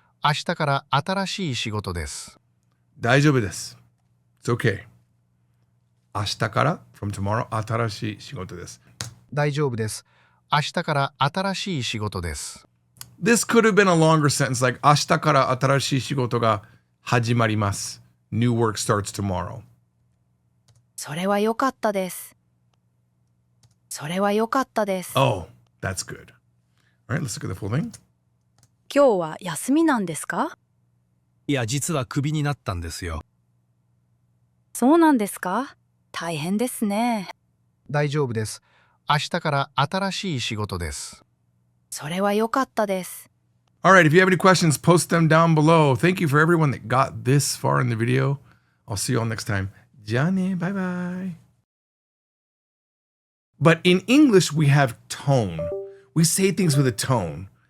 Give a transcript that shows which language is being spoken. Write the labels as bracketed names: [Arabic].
[Japanese] 明日から新しい仕事です。大丈夫です. [English] It's okay. [Japanese] 明日から [English] from tomorrow [Japanese] 新しい仕事です. 大丈夫です。明日から新しい仕事です。 [English] This could have been a longer sentence like [Japanese] 明日から新しい仕事が始まります. [English] New work starts tomorrow. [Japanese] それは良かったです。それは良かったです。 [English] Oh, that's good. All right, let's look at the full thing. [Japanese] 今日は休みなんですか？いや、実はクビになったんですよ。そうなんですか？大変ですね。大丈夫です。明日から新しい仕事です。それは良かったです。 [English] All right, if you have any questions, post them down below. Thank you for everyone that got this far in the video. I'll see you all next time. [Japanese] じゃあね, [English] bye bye. But in English, we have tone. We say things with a tone.